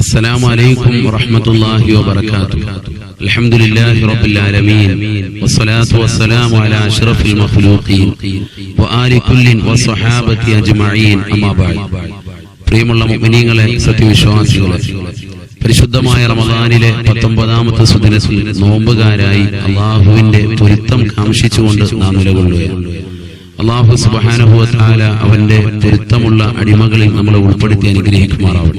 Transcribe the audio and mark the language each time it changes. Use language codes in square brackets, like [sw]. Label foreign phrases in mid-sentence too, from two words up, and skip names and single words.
[ar] السلام عليكم ورحمة الله وبركاته. الحمد لله رب العالمين والصلاة والسلام على أشرف المخلوقين وآل كل والصحابة أجمعين أما بعد. [ml] പ്രിയമുള്ള മുഅ്മിനീങ്ങളെ, സത്യവിശ്വാസികളെ, പരിശുദ്ധമായ റമദാനിലെ 19ാമത്തെ സുദിനത്തിൽ നോമ്പുകാരായി അള്ളാഹുവിന്റെ പൊരുത്തം കാംക്ഷിച്ചുകൊണ്ട് നാം നിലകൊള്ളുകയാണ്. അള്ളാഹു [ar] سبحانه و تعالى [ml] അവന്റെ പൊരുത്തമുള്ള അടിമകളിൽ നമ്മളെ ഉൾപ്പെടുത്തി അനുഗ്രഹിക്കുമാറാവട്ടെ.